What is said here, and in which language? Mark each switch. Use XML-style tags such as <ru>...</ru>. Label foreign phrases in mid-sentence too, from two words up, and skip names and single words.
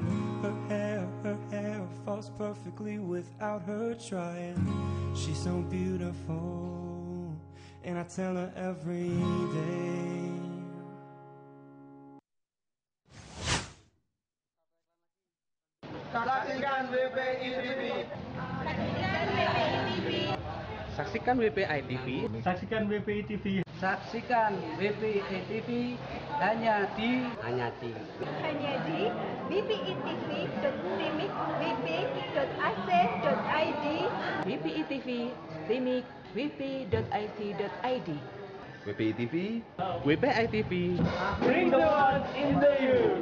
<en>Her hair falls perfectly without her trying. She's so beautiful, and I tell her every day.</en> <id>Saksikan WPI TV. Saksikan WPI TV. Saksikan WPI TV. Saksikan WPI TV hanya di bpitv.stimik.wp.ac.id WPI TV, Stimik, wp.ic.id. WPI TV, WPI TV.</id> <en>Bring the world into you.</en>